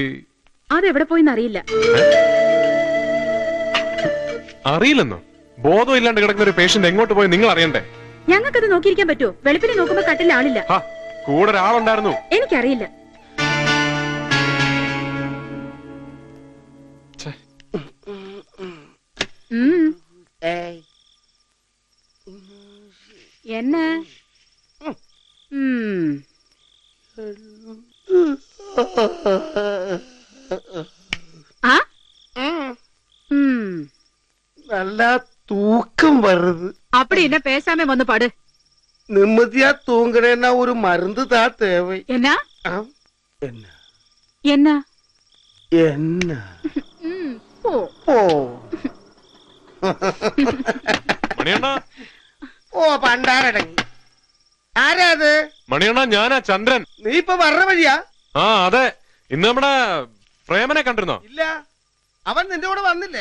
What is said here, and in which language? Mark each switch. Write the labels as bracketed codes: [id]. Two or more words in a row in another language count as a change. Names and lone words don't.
[ml] അതെവിടെ പോയിന്ന് അറിയില്ല. അറിയില്ലെന്നോ? ബോധം ഇല്ലാണ്ട് കിടക്കുന്ന ഒരു പേഷ്യന്റ് എങ്ങോട്ട് പോയി നിങ്ങൾ അറിയണ്ടേ? ഞങ്ങൾക്കത് നോക്കിയിരിക്കാൻ പറ്റുമോ? വെളുപ്പിനെ നോക്കുമ്പോ കട്ടിൽ ആളില്ല. കൂടെ ഒരാളുണ്ടായിരുന്നു. എനിക്കറിയില്ല. [ta] என்ன நல்ல தூக்கம் வருது. அப்படி என்ன பேசாம வந்து பாடு. நிம்மதியா தூங்குறேன்னா ஒரு மருந்து தான் தேவை. என்ன என்ன என்ன என்ன போ [ml] പോ. മണിയണ്ണ, ഓ പണ്ടാരടങ്ങി. ആരാ അത്? മണിയണ്ണ, ഞാനാ ചന്ദ്രൻ. നീ ഇപ്പൊ വരണ വഴിയാ? ആ അതെ. ഇന്ന് നമ്മുടെ പ്രേമനെ കണ്ടിരുന്നോ? ഇല്ല, അവൻ നിന്റെ കൂടെ വന്നില്ലേ?